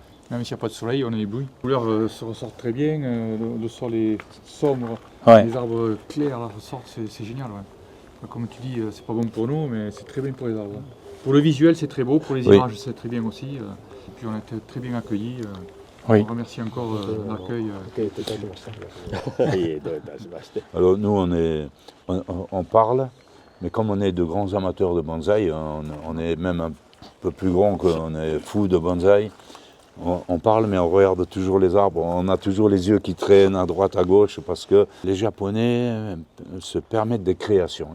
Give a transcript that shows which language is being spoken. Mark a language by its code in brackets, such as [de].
[fr] Même s'il n'y a pas de soleil, on est ébloui. Les couleurs se ressortent très bien, le sol est sombre, Ouais. les arbres clairs là, ressortent, c'est génial. Ouais. Comme tu dis, c'est pas bon pour nous, mais c'est très bien pour les arbres. Pour le visuel, c'est très beau, pour les Oui. images, c'est très bien aussi. Et puis on a été très bien accueillis. Oui. On remercie encore l'accueil. [ja] 受け入れていただきました。いえどういたしまして。 [fr] Alors nous, on parle, mais comme on est de grands amateurs de bonsaï, on est même un peu plus grand qu'on est fou de bonsaï. On parle, mais on regarde toujours les arbres. On a toujours les yeux qui traînent à droite, à gauche, parce que les Japonais se permettent des créations.